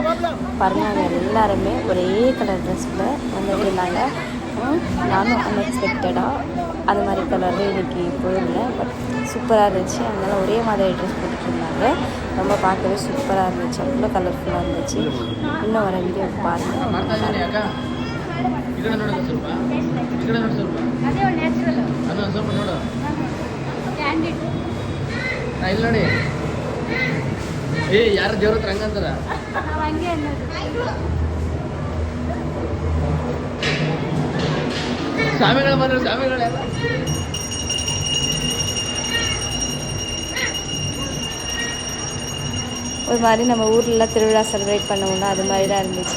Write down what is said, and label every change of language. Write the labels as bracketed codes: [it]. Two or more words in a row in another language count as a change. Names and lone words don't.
[ta] பாருங்க எல்லாருமே ஒரே கலர் ட்ரெஸ்ஸில் வந்துட்டு இருந்தாங்க. நானும் அன்எக்ஸ்பெக்டடாக அந்த மாதிரி கலரில் இன்றைக்கி போயிருந்தேன். பட் சூப்பராக இருந்துச்சு. அதனால் ஒரே மாதிரி ட்ரெஸ் போட்டுட்டு இருந்தாங்க. ரொம்ப பார்க்கவே சூப்பராக இருந்துச்சு. அவ்வளோ கலர்ஃபுல்லாக இருந்துச்சு. இன்னும் வர வீடியோ பாருங்கள். [kn] ఇక్కడ ನೋಡೋದು ಸ್ವಲ್ಪ ಈ ಕಡೆ ನೋಡಿ ಸ್ವಲ್ಪ ಅದೇ ಒಂದು ನ್ಯಾಚುರಲ್ ಅದು ಸ್ವಲ್ಪ ನೋಡು ಕ್ಯಾಂಡಿಡ್ ಇಲ್ಲ ನೋಡಿ ಯಾರು ದೇವ್ರ ಹತ್ರ ಹಂಗಂತಾರ ನಾವು ಹಂಗೆ ಅನ್ನೋದು ಸ್ವಾಮಿಗಳು ಬಂದ್ರು ಸ್ವಾಮಿಗಳೆಲ್ಲ [ta] ஒரு மாதிரி நம்ம ஊர்லலாம் திருவிழா செலிப்ரேட் பண்ணுவோம்னா அது மாதிரி தான் இருந்துச்சு.